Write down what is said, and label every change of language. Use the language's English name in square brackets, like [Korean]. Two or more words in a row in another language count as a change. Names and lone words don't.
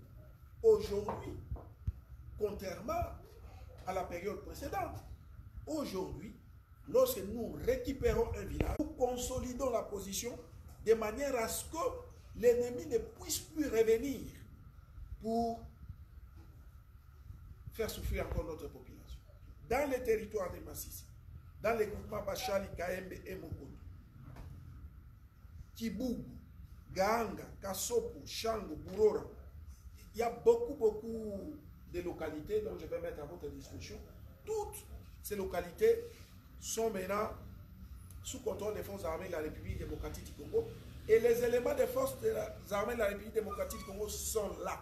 [French] Aujourd'hui, contrairement à la période précédente, aujourd'hui, lorsque nous récupérons un village, nous consolidons la position de manière à ce que l'ennemi ne puisse plus revenir pour faire souffrir encore notre population. Dans les territoires de Massissi, dans les groupements Bachali, Kaembe et Mokoto, Kibougou, Ganga, Kasopo, Shango, Bourora, il y a beaucoup de localités dont je vais mettre à votre disposition. Toutes ces localités sont maintenant sous contrôle des forces armées de la République démocratique du Congo. Et les éléments des forces armées de la République démocratique du Congo sont là.